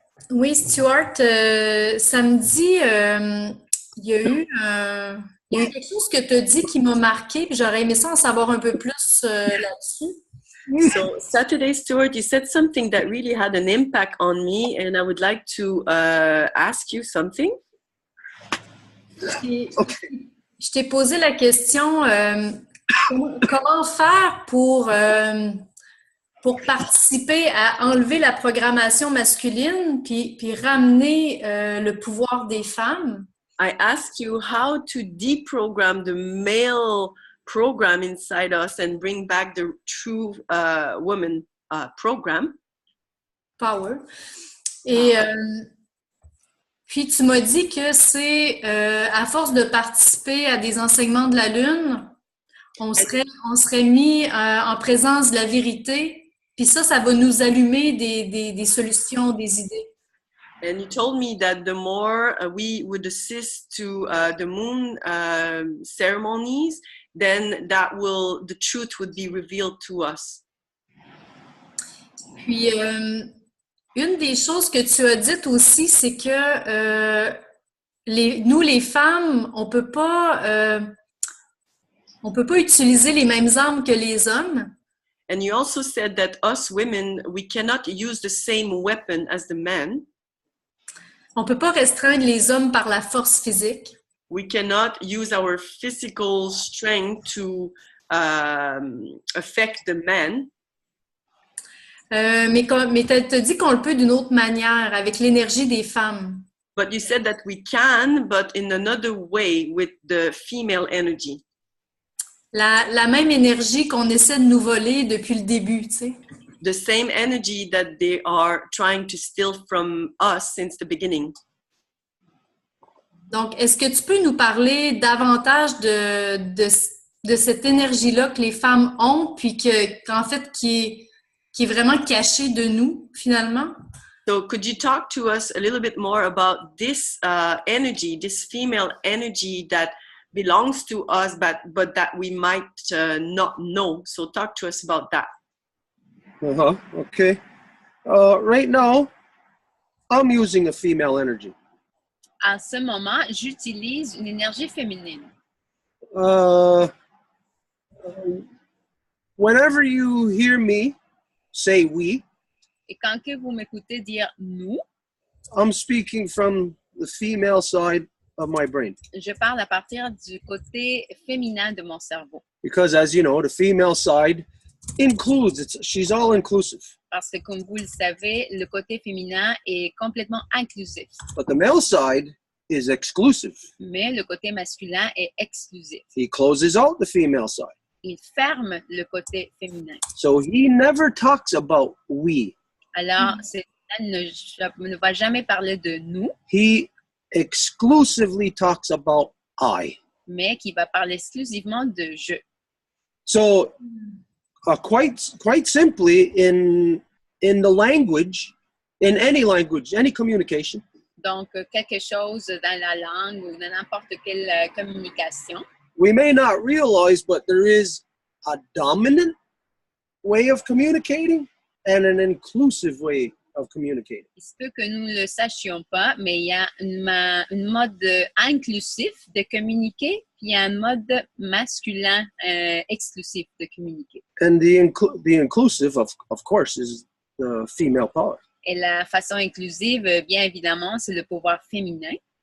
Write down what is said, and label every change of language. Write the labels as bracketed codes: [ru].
[fr] Oui, Stuart, samedi, il y a eu quelque chose que tu as dit qui m'a marqué, puis j'aurais aimé ça en savoir un peu plus là-dessus. [en] So Saturday, Stuart, you said something that really had an impact on me, and I would like to ask you something. [fr] Je t'ai posé la question, comment faire pour participer à enlever la programmation masculine puis ramener le pouvoir des femmes? [en] I asked you how to deprogram the male program inside us and bring back the true woman program. Power. [fr] Et puis tu m'as dit que c'est à force de participer à des enseignements de la Lune, on serait mis en présence de la vérité, puis ça va nous allumer des solutions, des idées. [en] And you told me that the more we would assist to the moon ceremonies, then the truth would be revealed to us. [fr] Puis, une des choses que tu as dites aussi, c'est que nous, les femmes, on peut pas utiliser les mêmes armes que les hommes. [en] And you also said that us women, we cannot use the same weapon as the men. [fr] On peut pas restreindre les hommes par la force physique. [en] We cannot use our physical strength to affect the men. [fr] Mais tu as dit qu'on le peut d'une autre manière, avec l'énergie des femmes. [en] But you said that we can, but in another way with the female energy. [fr] La même énergie qu'on essaie de nous voler depuis le début, tu sais. [en] The same energy that they are trying to steal from us since the beginning. [fr] Donc, est-ce que tu peux nous parler davantage de cette énergie-là que les femmes ont, puis qu'en fait, qui est vraiment cachée de nous, finalement? [en] So could you talk to us a little bit more about this energy, this female energy that belongs to us, but that we might not know? So talk to us about that. Okay. Right now, I'm using a female energy. [fr] En ce moment, j'utilise une énergie féminine. [en] Whenever you hear me say we, [fr] Et quand que vous m'écoutez dire nous, [en] I'm speaking from the female side of my brain. [fr] je parle à partir du côté féminin de mon cerveau. [en] Because as you know, the female side includes, she's all inclusive. [fr] Parce que comme vous le savez, le côté féminin est complètement inclusif. [en] But the male side is exclusive. [fr] Mais le côté masculin est exclusif. [en] He closes out the female side. [fr] Il ferme le côté féminin. [en] So he never talks about we. [fr] Alors, ne va jamais parler de nous, [en] He exclusively talks about I. [fr] mais qui va parler exclusivement de je. [en] So quite simply, in the language, in any language, any communication, [fr] Donc, quelque chose dans la langue ou dans n'importe quelle communication, [en] we may not realize, but there is a dominant way of communicating and an inclusive way of communicating. [fr] il se peut que nous ne le sachions pas, mais il y a une mode inclusif de communiquer, puis il y a un mode masculin exclusif de communiquer. [en] And the inclusive, of course, is the female power. [fr] Et la façon inclusive, bien évidemment, c'est le pouvoir féminin.